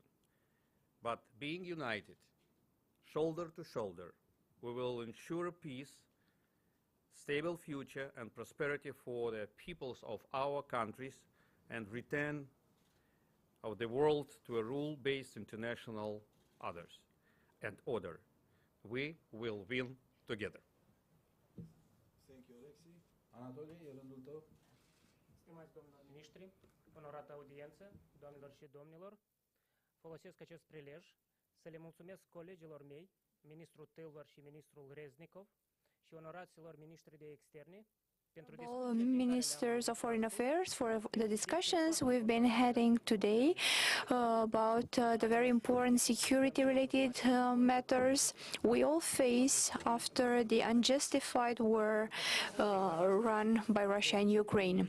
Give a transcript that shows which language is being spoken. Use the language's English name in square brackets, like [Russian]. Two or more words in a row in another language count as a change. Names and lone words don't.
[English] But being united, shoulder to shoulder, we will ensure peace, stable future and prosperity for the peoples of our countries and return of the world to a rule-based international order. We will win together. Thank you, [Romanian] Alexei. Anatolie, e rândul tău. Stimați domnilor miniștri, onorată audiență, doamnelor și domnilor, folosesc acest prilej să le mulțumesc colegilor mei, ministrul Tâlvar și ministrul Reznikov, și onoraților miniștri de externe, [English] Ministers of Foreign Affairs for the discussions we've been having today about the very important security-related matters we all face after the unjustified war run by Russia and Ukraine.